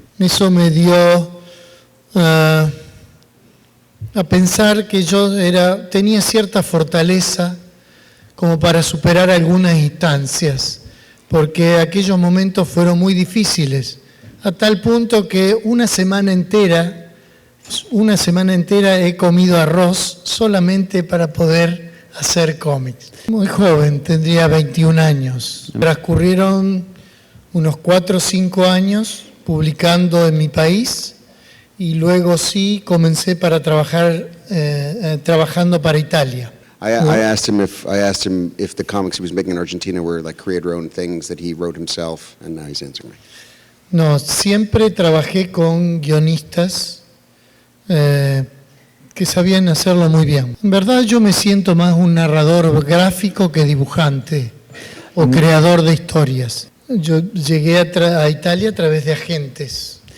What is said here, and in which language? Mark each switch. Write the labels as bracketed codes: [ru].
[es] Eso me dio a pensar que yo tenía cierta fortaleza como para superar algunas instancias, porque aquellos momentos fueron muy difíciles, a tal punto que una semana entera he comido arroz solamente para poder hacer cómics. Muy joven, tendría 21 años. Transcurrieron unos 4 o 5 años publicando en mi país y luego sí comencé trabajando para Italia. [en] I asked him if the comics he was making in Argentina were like creator-owned things that he wrote himself, and now he's answering me. [es] No, siempre trabajé con guionistas que sabían hacerlo muy bien. En verdad yo me siento más un narrador gráfico que dibujante o creador de historias. Yo llegué a Italia a través de agentes.